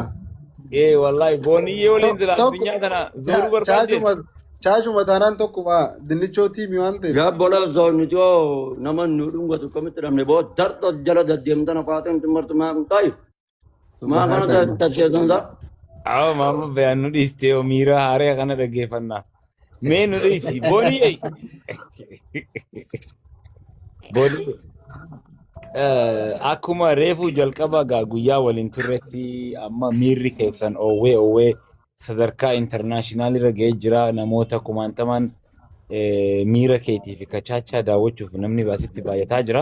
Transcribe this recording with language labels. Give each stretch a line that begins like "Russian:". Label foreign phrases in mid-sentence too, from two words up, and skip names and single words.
Oromo: Wallahi booniyyee waliin jira addunyaa kana zooruu barbaade. Chaachuma taanaan tokkuma dinnichoo tiimii waan ta'eef. Gabbola zoonitoo nama nu dhungatu kamitti dhabne boo darta jala deddeemtana faateen timartu maa ta'i. Maa kana tasheesansa. Awa mama bayan nu dhiistee miira haaree kana dhaggeeffannaa. Mee nu dhiisi booniyyee. Booniyyee. Akkuma reefu jalqaba gaa guyyaa waliin turretti amma miirri keessan oowwee sadarkaa intarnaashinaal irra ga'ee jira namoota kumaantaman miira keetii fi chaachaa daawwachuuf namni baasitti baay'ataa jira.